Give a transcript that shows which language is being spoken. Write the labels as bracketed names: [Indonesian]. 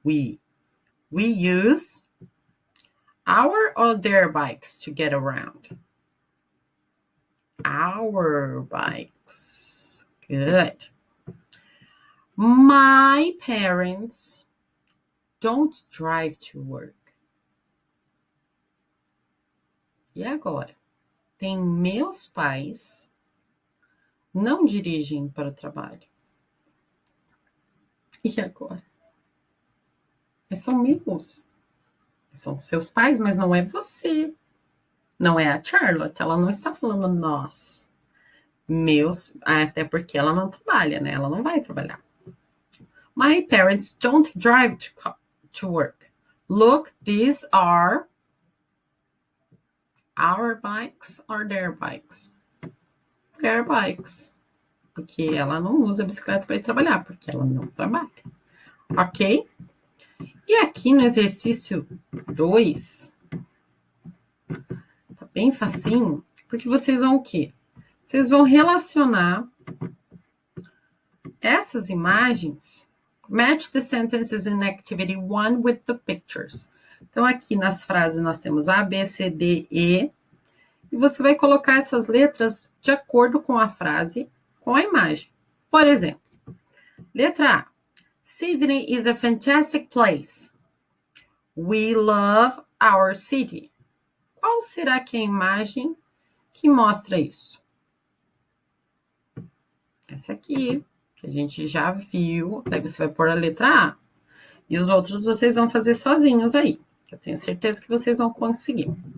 [English] We use our or their bikes to get around. Our bikes. Good. My parents don't drive to work. [Portuguese] E agora? Tem meus pais não dirigem para o trabalho. E agora? São meus. São seus pais, mas não é você. Não é a Charlotte. Ela não está falando nós. Meus, até porque ela não trabalha, né? Ela não vai trabalhar. [English] My parents don't drive to work. Look, these are our bikes or their bikes? Their bikes. [Portuguese] Porque ela não usa bicicleta para ir trabalhar, porque ela não trabalha. Ok? E aqui no exercício 2, tá bem facinho, porque vocês vão o quê? Vocês vão relacionar essas imagens. [English] Match the sentences in activity 1 with the pictures. [Portuguese] Então, aqui nas frases nós temos A, B, C, D, E. E você vai colocar essas letras de acordo com a frase, com a imagem. Por exemplo, letra A. [English] Sydney is a fantastic place. We love our city. [Portuguese] Qual será que é a imagem que mostra isso? Essa aqui, que a gente já viu. Daí você vai pôr a letra A. E os outros vocês vão fazer sozinhos aí. Eu tenho certeza que vocês vão conseguir.